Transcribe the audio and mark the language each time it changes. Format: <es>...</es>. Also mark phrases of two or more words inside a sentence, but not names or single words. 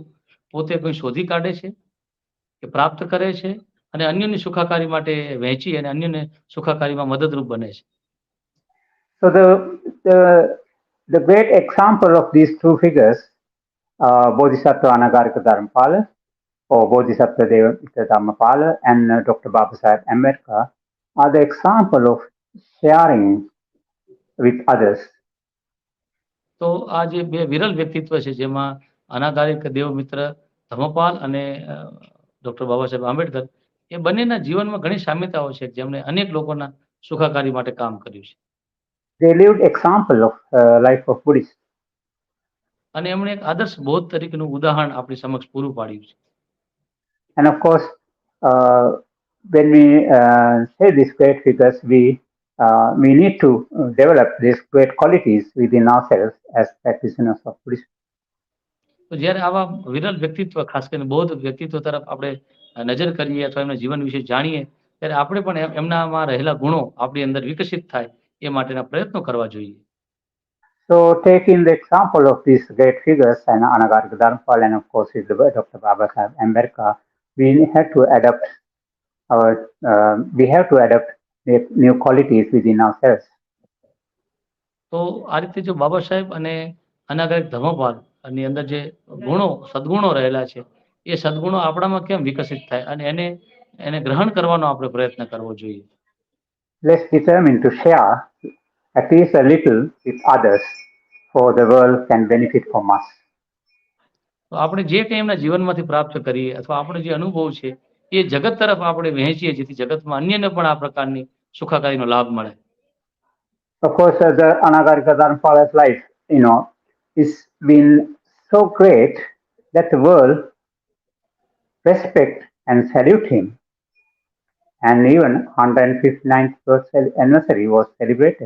<gu>પોતે કોઈ શોધી કાઢે છે કે પ્રાપ્ત કરે છે અને અન્યની સુખાકારી માટે વહેંચી અને અન્યને સુખાકારીમાં મદદરૂપ બને છે.</gu> <en>So the great example of these two figures, Bodhisattva Anagarika Dharmapala or Bodhisattva Mitra Kul and Dr. Babasaheb Ambedkar are the example of sharing with others.</en> <gu>તો આ જે બે વિરલ વ્યક્તિત્વ છે જેમાં અનાગારિક દેવમિત્ર ધર્મપાલ અને ડોક્ટર બાબાસાહેબ આંબેડકર એ બંનેના જીવનમાં ઘણી સામ્યતાઓ છે જેમણે અનેક લોકોના સુખાકારી માટે કામ કર્યું છે.</gu> <en>They lived example of life of Buddhists.</en> <gu>અને એમણે એક આદર્શ બૌદ્ધ તરીકેનું ઉદાહરણ આપણી સમક્ષ પૂરું પાડ્યું છે.</gu> <en>And of course, when we say these great figures, we need to develop these great qualities within ourselves as practitioners of Buddhism.</en> <gu>તો જ્યારે આવા વિરલ વ્યક્તિત્વ ખાસ કરીને બૌદ્ધ વ્યક્તિત્વ તરફ આપણે નજર કરીએ અથવા એમના જીવન વિશે જાણીએ ત્યારે આપણે પણ એમનામાં રહેલા ગુણો આપણી અંદર વિકસિત થાય એ માટેના પ્રયત્નો કરવા જોઈએ.</gu> <en>So taking the example of these great figures and Anagarika Dharmapala and of course with Dr. Babasaheb Ambedkar, we have to adapt new qualities within ourselves.</en> <gu>તો આ રીતે જો બાબા સાહેબ અને અનાગરિક ધર્મપાલ ની અંદર જે ગુણો સદગુણો રહેલા છે એ સદગુણો આપણામાં કેમ વિકસિત થાય અને એને ગ્રહણ કરવાનો આપણે પ્રયત્ન કરવો જોઈએ.</gu> <en>Let's determine to share at least a little with others, for the world can benefit from us.</en> <gu>તો આપણે જે કંઈ એમના જીવનમાંથી પ્રાપ્ત કરીએ અથવા આપણે જે અનુભવ છે એ જગત તરફ આપણે વહેંચીએ જેથી જગતમાં અન્યને પણ આ પ્રકારની સુખાકારીનો લાભ મળે.</gu> <en>Of course, the Anagarika Dharmapala's life, is been so great that the world respect and salute him. And even 159th birthday anniversary was celebrated.</en>